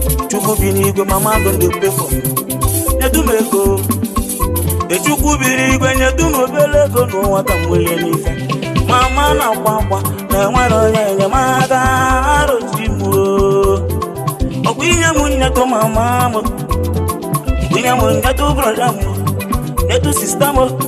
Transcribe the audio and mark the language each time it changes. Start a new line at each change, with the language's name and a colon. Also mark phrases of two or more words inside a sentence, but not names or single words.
Igbo: Chukwu bi n'igwe,
Nigerian Pidgin: mama, I don dey pray for you.
Igbo: Nyedu m ego. E Chukwu bi n'igwe, nyedu m obere ego n'ụwa ka m welie n'ife. Mama na-akwa akwa na enwere onye enyemaka, arụsị m o. Ọ bụ inye m nyedu mama m. Inye m nyedu brọda m. Nyedu sista m.